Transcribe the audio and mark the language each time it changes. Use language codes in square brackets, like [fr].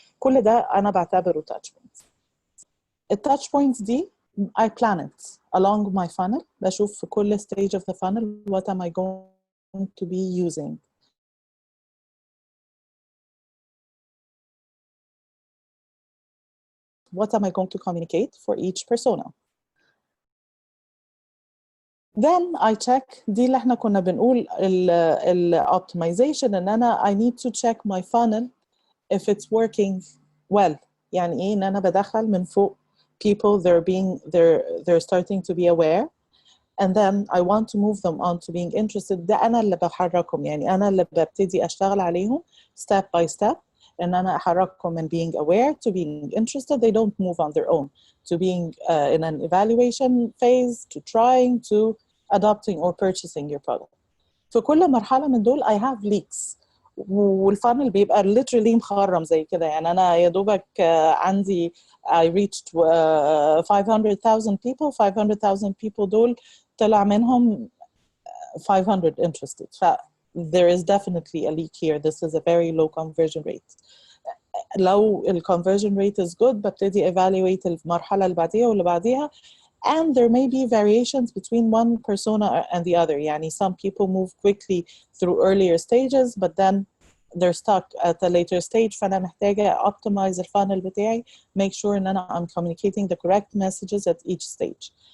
[ar] كل ده أنا بعتبره touch points. [en] التouch points [ar] دي [en] I plan it along my funnel. [ar] بشوف في كل [en] stage of the funnel what am I going to be using. What am I going to communicate for each persona? Then I check [ar] دي اللي احنا كنا بنقول ال optimization ان أنا [en] I need to check my funnel if it's working well. [ar] يعني إيه إن أنا بدخل من فوق [en] people they're starting to be aware and then I want to move them on to being interested. [ar] ده أنا اللي بحركهم يعني أنا اللي ببتدي أشتغل عليهم step by step. [en] And [ar] أنا أحركهم [en] من being aware to being interested. They don't move on their own to being in an evaluation phase to trying to adopting or purchasing your product. [ar] في كل مرحلة من دول [en] I have leaks [ar] والفانل بيبقى literally مخرم زي كده يعني أنا يا دوبك عندي [en] I reached 500,000 people. [ar] 500,000 people دول طلع منهم 500 interested. [en] There is definitely a leak here. This is a very low conversion rate. [ar] لو ال [en] conversion rate is good [ar] ببتدي evaluate المرحلة اللي بعديها واللي بعديها. [en] And there may be variations between one persona and the other. [ar] يعني [en] some people move quickly through earlier stages but then they're stuck at a later stage. [ar] فأنا محتاجة [en] optimize [ar] الفانل بتاعي, [en] make sure [ar] إن أنا [en] I'm communicating the correct messages at each stage.